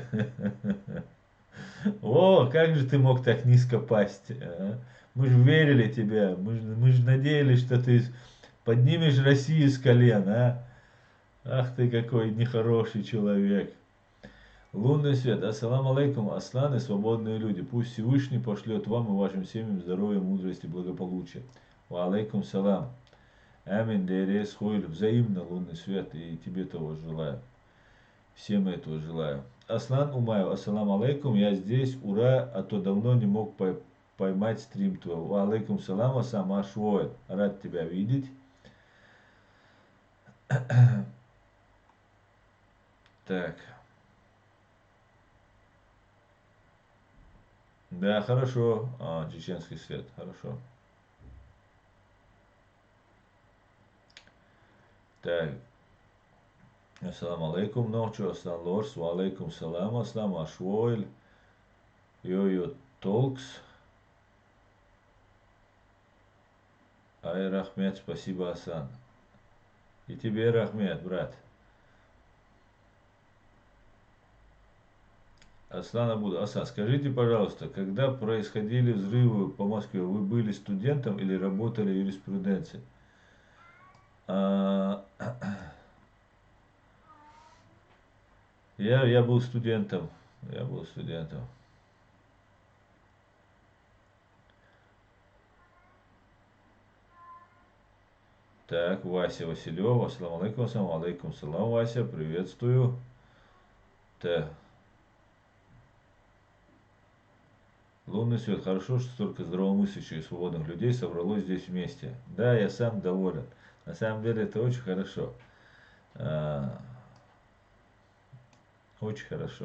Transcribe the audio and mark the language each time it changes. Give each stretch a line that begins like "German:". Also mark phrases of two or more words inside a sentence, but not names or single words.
Russian: О, как же ты мог так низко пасть? А? Мы же верили тебе, мы же надеялись, что ты поднимешь Россию с колен, а? Ах ты какой нехороший человек. Лунный свет.
Arabic: السلام عليكم, асланы,
Russian: свободные люди. Пусть Всевышний пошлет вам и вашим семьям здоровья, мудрости, благополучия.
Arabic: وعليكم السلام. آمين, дерес, хуйль.
Russian: Взаимно, лунный свет, и тебе того желаю. Всем этого желаю.
Arabic: Аслан Умаев, السلام عليكم,
Russian: я здесь, ура, а то давно не мог поймать стрим твой.
Arabic: وعليكم السلام, асам ашвой.
Russian: Рад тебя видеть. Так. Да, хорошо. Чеченский свет, хорошо. Так.
Arabic: السلام عليكم, ночью, аслан лорс, وعليكم السلام, аслам ашвойль.
Russian: Йо-йо толкс. Ай, Рахмет, спасибо, Асан. И тебе, Рахмет, брат. Аслан Абуд, Асан, скажите, пожалуйста, когда происходили взрывы по Москве, вы были студентом или работали в юриспруденции? Я был студентом. Я был студентом. Так, Вася Василев,
Arabic: السلام عليكم، السلام عليكم، سلام,
Russian: Вася, приветствую. Так. Лунный свет, хорошо, что столько здравомыслящих и свободных людей собралось здесь вместе. Да, я сам доволен. На самом деле это очень хорошо. Очень хорошо.